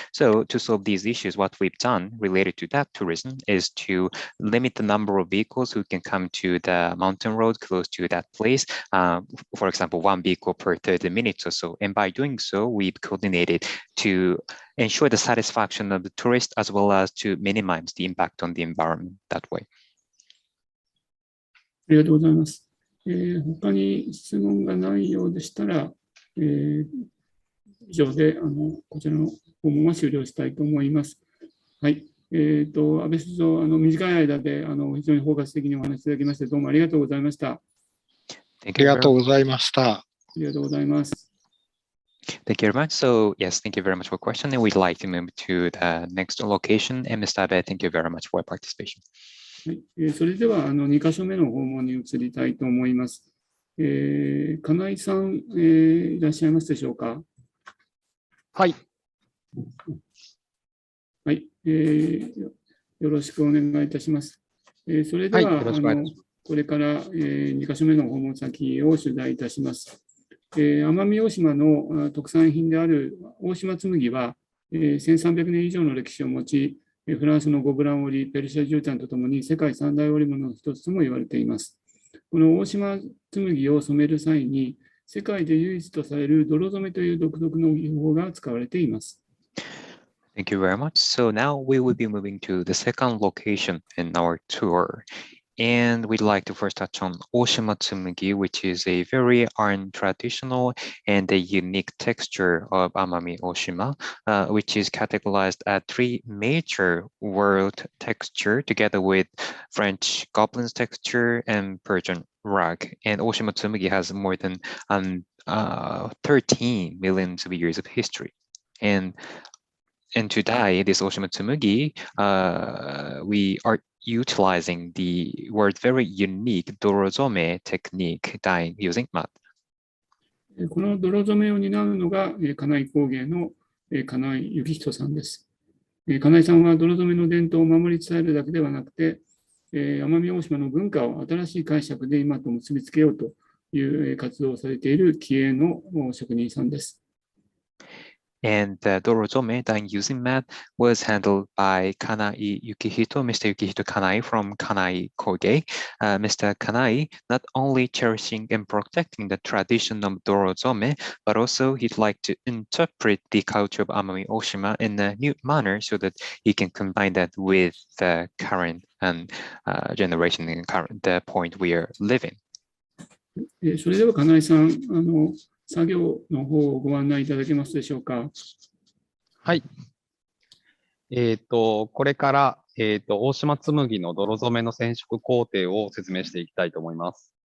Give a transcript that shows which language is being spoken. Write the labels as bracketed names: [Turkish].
[English] So to solve these issues, what we've done related to that tourism is to limit the number of vehicles who can come to the mountain road close to that place. For example, one vehicle per 30 minutes or so. And by doing so, we've coordinated to ensure the satisfaction of the tourist as well as to minimize the impact on the environment that way. [Japanese] ありがとうございます。他に質問がないようでしたら、以上でこちらの訪問は終了したいと思います。はい。安倍首相、短い間で非常に包括的にお話しいただきまして、どうもありがとうございました。ありがとうございました。ありがとうございます。 [English] Thank you very much. So, yes, thank you very much for the question. And we'd like to move to the next location. And Mr. Abe, thank you very much for your participation. [Japanese] はい、それでは2カ所目の訪問に移りたいと思います。金井さん、いらっしゃいますでしょうか。はい。はい、よろしくお願いいたします。それでは、これから2カ所目の訪問先を取材いたします。奄美大島の特産品である大島紬は、1300年以上の歴史を持ち、フランスのゴブラン織、ペルシャ絨毯とともに世界三大織物の一つとも言われています。この大島紬を染める際に、世界で唯一とされる泥染めという独特の技法が使われています。 [English] Thank you very much. So now we will be moving to the second location in our tour. And we'd like to first touch on Oshimatsumagi, which is a very traditional and a unique texture of Amami-Oshima, which is categorized as three major world texture together with French goblins texture and Persian rug. And Oshimatsumagi has more than 13 million years of history. And today, this Oshimatsumagi, we are utilizing the word very unique dorozome technique dyeing using mud. [Japanese] この泥染めを担うのが金井工芸の金井幸人さんです。金井さんは泥染めの伝統を守り伝えるだけではなくて、奄美大島の文化を新しい解釈で今と結びつけようという活動をされている気鋭の職人さんです。 [English] And the dorozome dyeing using mat was handled by Kanai Yukihito, Mr. Yukihito Kanai from Kanai Koge. Mr. Kanai not only cherishing and protecting the tradition of dorozome, but also he'd like to interpret the culture of Amami-Oshima in a new manner so that he can combine that with the current generation and the point we are living. [Japanese] それでは金井さん、作業の方をご案内いただけますでしょうか。はい。これから、大島紬の泥染めの染色工程を説明していきたいと思います。